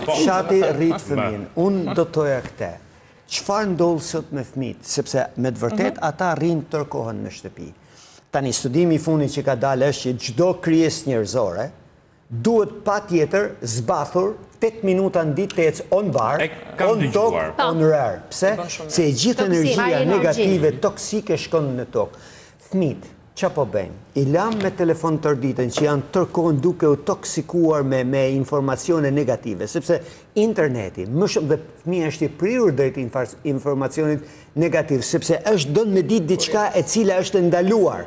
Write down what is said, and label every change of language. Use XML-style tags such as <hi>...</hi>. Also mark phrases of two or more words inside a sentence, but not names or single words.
<sq>Fshati rrit fëmin. Unë do të thoja këte. Çfarë ndodh sot me fëmijët, sepse me të vërtet ata rrinë tërë kohën në shtëpi. Tani studimi i fundit që ka dalë është që çdo krijesë njerëzore duhet patjetër zbathur 8 minuta në ditë të ecë on bar, on tokë, on rare. Pse? Se e gjithë energjia negative, toksike shkon në tokë. Fëmijët, që po bëjmë? I lam me telefon tërë ditën që janë tërkohën duke u toksikuar me informacione negative, sepse interneti, më shumë dhe fëmija është i prirur drejt informacionit negativ, sepse është dënë me ditë diçka e cila është ndaluar.</sq>